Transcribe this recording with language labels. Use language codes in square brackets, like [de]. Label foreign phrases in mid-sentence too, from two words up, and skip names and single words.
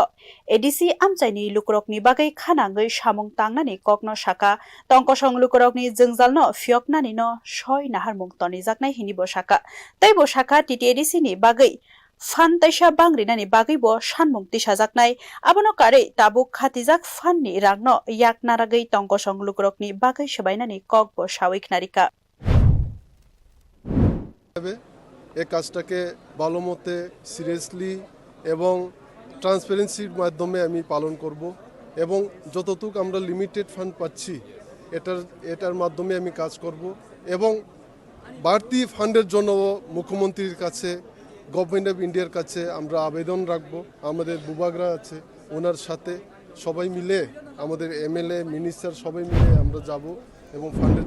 [trp] ADC amchaini lukrokni bagai khanangai samung tangnani kokno shaka tongkosong lukrokni jengjalno fioknani no soi nahar mungtoni jaknai hini bo shaka tai bo shaka TTDC ni bagai fan taisha bangrinani bagai bo sanmung tisajaknai abono kare tabuk khatijak fan ni rangno yak naragai tongkosong lukrokni bagai sabainani kok bo sawik narika [bn] এই কাজটাকে ভালো মতে সিরিয়াসলি এবং ট্রান্সপারেন্সির মাধ্যমে আমি পালন করব এবং যতটুকু আমরা [en] limited fund [bn] পাচ্ছি এটার মাধ্যমে আমি কাজ করব এবং বাড়তি ফান্ডের জন্য মুখ্যমন্ত্রীর কাছে [en] Government of India [bn] কাছে আমরা আবেদন রাখব আমাদের বুবাগরা আছে ওনার সাথে সবাই মিলে আমাদের [en] MLA minister [bn] সবাই মিলে আমরা যাব এবং ফান্ডের জন্য